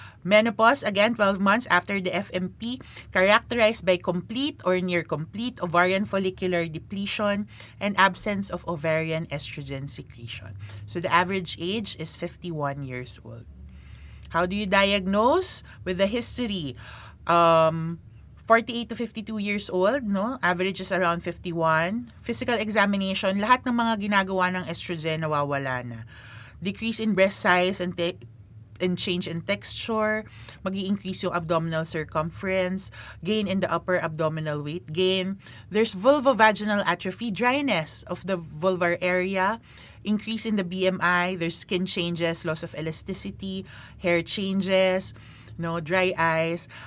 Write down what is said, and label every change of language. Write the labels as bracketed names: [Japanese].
[English] Menopause, again, 12 months after the FMP, characterized by complete or near complete ovarian follicular depletion and absence of ovarian estrogen secretion. So the average age is 51 years old. How do you diagnose? With the history, 48 to 52 years old, no? Average is around 51. [Filipino] Physical examination, lahat ng mga ginagawa ng estrogen nawawala na. [English] Decrease in breast size and change in texture, mag-i-increase yung abdominal circumference, gain in the upper abdominal weight gain. There's vulvovaginal atrophy, dryness of the vulvar area, increase in the BMI, there's skin changes, loss of elasticity, hair changes, dry eyes.